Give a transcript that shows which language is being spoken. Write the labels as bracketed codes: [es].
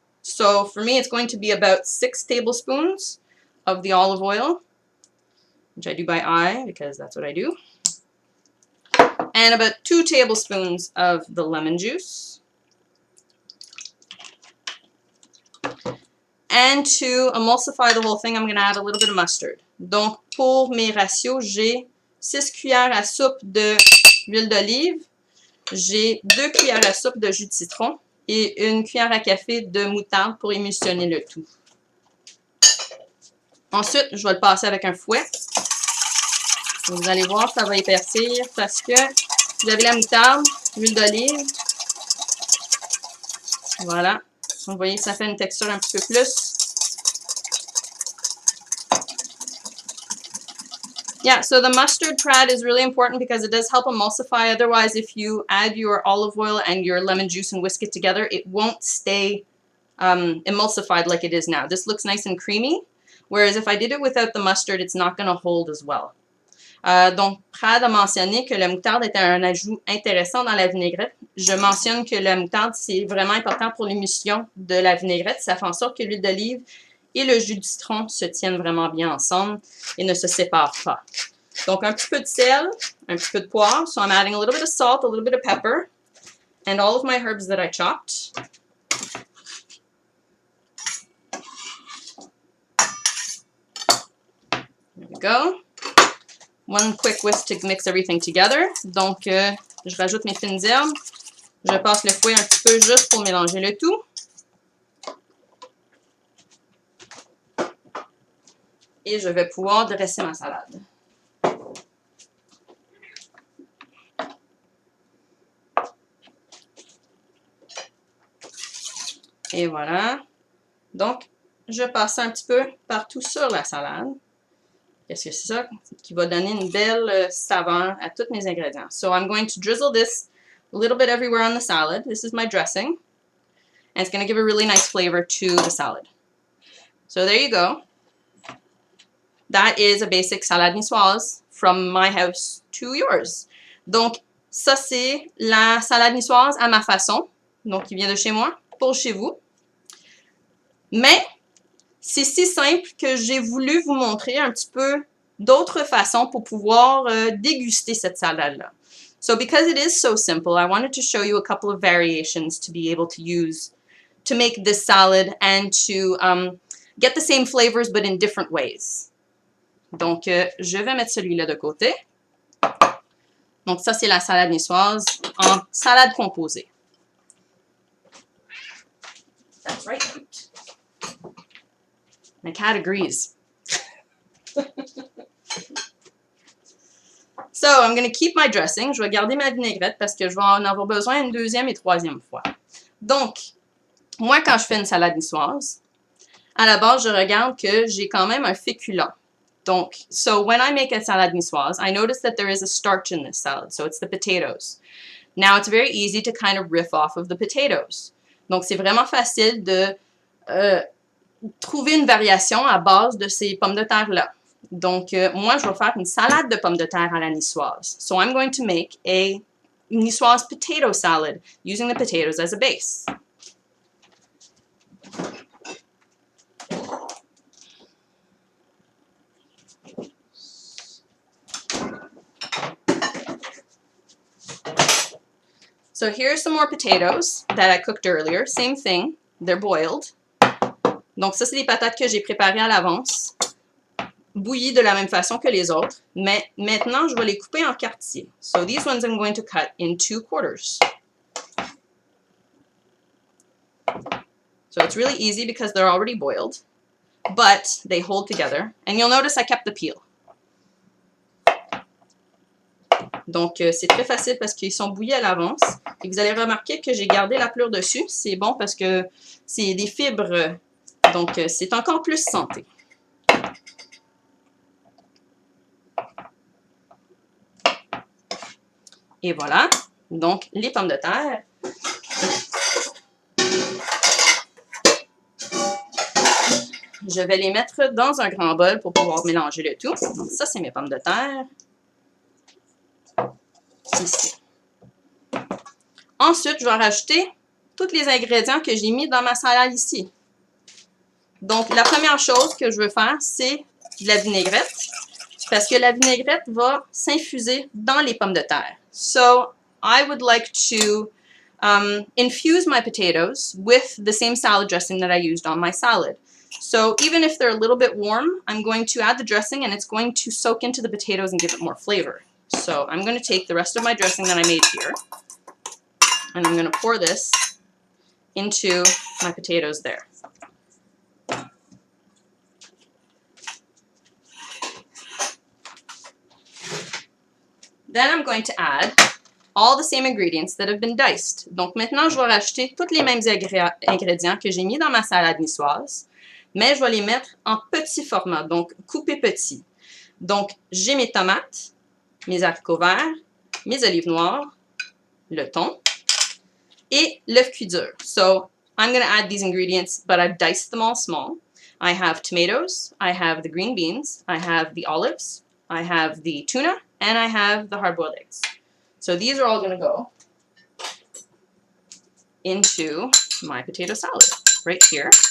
[en] So, for me, it's going to be about 6 tablespoons of the olive oil, which I do by eye because that's what I do. And about 2 tablespoons of the lemon juice. And to emulsify the whole thing, I'm going to add a little bit of mustard. [fr] Donc, pour mes ratios, j'ai 6 cuillères à soupe d'huile d'olive, j'ai 2 cuillères à soupe de jus de citron et 1 cuillère à café de moutarde pour émulsionner le tout. Ensuite, je vais le passer avec un fouet. Vous allez voir, ça va épaissir parce que vous avez la moutarde, l'huile d'olive. Voilà. Vous voyez, ça fait une texture un petit peu plus. [en] Yeah, so the mustard prad is really important because it does help emulsify. Otherwise, if you add your olive oil and your lemon juice and whisk it together, it won't stay emulsified like it is now. This looks nice and creamy, whereas if I did it without the mustard, it's not going to hold as well. [fr] Donc, Prad a mentionné que la moutarde était un ajout intéressant dans la vinaigrette. Je mentionne que la moutarde, c'est vraiment important pour l'émulsion de la vinaigrette. Ça fait en sorte que l'huile d'olive et le jus de citron se tiennent vraiment bien ensemble et ne se séparent pas. Donc, un petit peu de sel, un petit peu de poivre. [en] So, I'm adding a little bit of salt, a little bit of pepper, and all of my herbs that I chopped. There we go. One quick whisk to mix everything together. [fr] Donc, je rajoute mes fines herbes. Je passe le fouet un petit peu juste pour mélanger le tout. Et je vais pouvoir dresser ma salade. Et voilà. Donc, je passe un petit peu partout sur la salade. Qu'est-ce que c'est ça qui va donner une belle saveur à tous mes ingrédients. [en] So I'm going to drizzle this a little bit everywhere on the salad. This is my dressing. And it's going to give a really nice flavor to the salad. So there you go. That is a basic salade niçoise from my house to yours. [fr] Donc, ça c'est la salade niçoise à ma façon. Donc, qui vient de chez moi pour chez vous. Mais c'est si simple que j'ai voulu vous montrer un petit peu d'autres façons pour pouvoir déguster cette salade-là. [en] So because it is so simple, I wanted to show you a couple of variations to be able to use to make this salad and to get the same flavors but in different ways. [fr] Donc, je vais mettre celui-là de côté. Donc, ça, c'est la salade niçoise en salade composée. [en] That's right. My cat agrees. So, I'm going to keep my dressing. [fr] Je vais garder ma vinaigrette parce que je vais en avoir besoin une deuxième et troisième fois. Donc, moi, quand je fais une salade niçoise, à la base, je regarde que j'ai quand même un féculent. [en] Donc, so when I make a salade niçoise, I notice that there is a starch in this salad, so it's the potatoes. Now, it's very easy to kind of riff off of the potatoes. [fr] Donc, c'est vraiment facile de trouver une variation à base de ces pommes de terre-là. Donc, moi, je vais faire une salade de pommes de terre à la niçoise. [en] So, I'm going to make a niçoise potato salad using the potatoes as a base. So here's some more potatoes that I cooked earlier. Same thing, they're boiled. [fr] Donc ça, c'est des patates que j'ai préparées à l'avance, bouillies de la même façon que les autres. Mais maintenant, je vais les couper en quartiers. [en] So these ones I'm going to cut in 2 quarters. So it's really easy because they're already boiled, but they hold together. And you'll notice I kept the peel. [fr] Donc, c'est très facile parce qu'ils sont bouillis à l'avance. Et vous allez remarquer que j'ai gardé la pleure dessus. C'est bon parce que c'est des fibres. Donc, c'est encore plus santé. Et voilà. Donc, les pommes de terre. Je vais les mettre dans un grand bol pour pouvoir mélanger le tout. Donc, ça, c'est mes pommes de terre. Ici. Ensuite, je vais rajouter tous les ingrédients que j'ai mis dans ma salade ici. Donc, la première chose que je veux faire, c'est de la vinaigrette, parce que la vinaigrette va s'infuser dans les pommes de terre. [en] So, I would like to infuse my potatoes with the same salad dressing that I used on my salad. So, even if they're a little bit warm, I'm going to add the dressing and it's going to soak into the potatoes and give it more flavor. So I'm going to take the rest of my dressing that I made here, and I'm going to pour this into my potatoes there. Then I'm going to add all the same ingredients that have been diced. [fr] Donc maintenant, je vais rajouter tous les mêmes ingrédients que j'ai mis dans ma salade niçoise, mais je vais les mettre en petit format, donc coupé petit. Donc, j'ai mes tomates, mes haricots verts, mes olives noires, le thon, et l'œuf cuit dur. [en] So, I'm going to add these ingredients, but I've diced them all small. I have tomatoes, I have the green beans, I have the olives, I have the tuna, and I have the hard-boiled eggs. So these are all going to go into my potato salad right here.